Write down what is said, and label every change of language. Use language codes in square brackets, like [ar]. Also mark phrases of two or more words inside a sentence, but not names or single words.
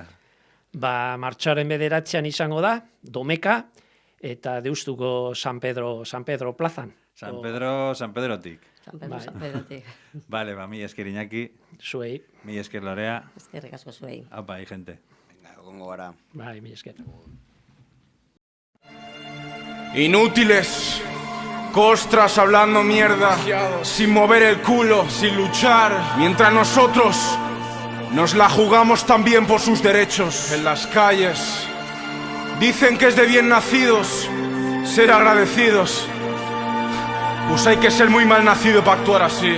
[eu] Martxoaren 9 izango da, Domeka, eta deustuko San Pedro plazan. San Pedrotik. San Pedrotik. Vale, mi esker Iñaki. Zuei. Mi esker Lorea. Eskerrik asko zuei. Aupa, gente. Venga, egongo gara. Bai, mi esker. [es] Inútiles, costras hablando mierda, sin mover el culo, sin luchar, mientras nosotros nos la jugamos también por sus derechos en las calles. Dicen que es de bien nacidos ser agradecidos, pues hay que ser muy mal nacido para actuar así.